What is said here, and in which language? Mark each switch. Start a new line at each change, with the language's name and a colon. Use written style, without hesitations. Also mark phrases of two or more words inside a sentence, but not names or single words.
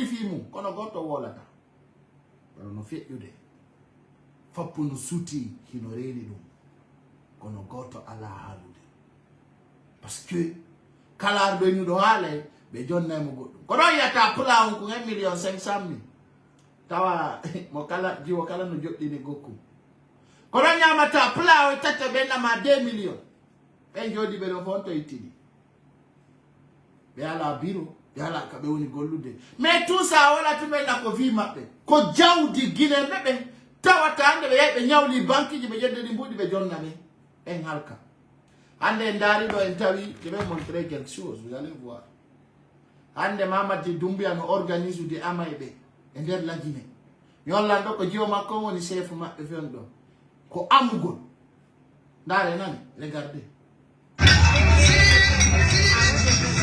Fula: fimu kono goto wolata no feƴƴude foppu no suti hino reeni ɗum kono goto ala haalude
French: parce que
Fula: kala arɗo eniɗo haalay ɓe jonnaymo goɗɗum ko ɗon yiyata pla on ko 1,500,000 tawa mo kala jiwo kala no joɗɗini gokkum ko ɗon ñamata pla o tata ɓe nama 2 millions ɓen jooɗi ɓe ɗo fonto ittiɗi ɓe ala bureau yala ka be woni gollude
French: mais tout ça
Fula: wala tumen na ko vi mabbe ko jawdi Guinée mebe tawata hande be yebe nyawli banki ji be jeddi mbudi be jonname en halka hande ndari do en tawi
French: je vais montrer quelque chose vous allez voir
Fula: hande Mamadi Doumbouya no organise de amaybe e der la Guinée yollando ko jiwo makko woni chef mabbe fendo ko amugol ndare nani regardez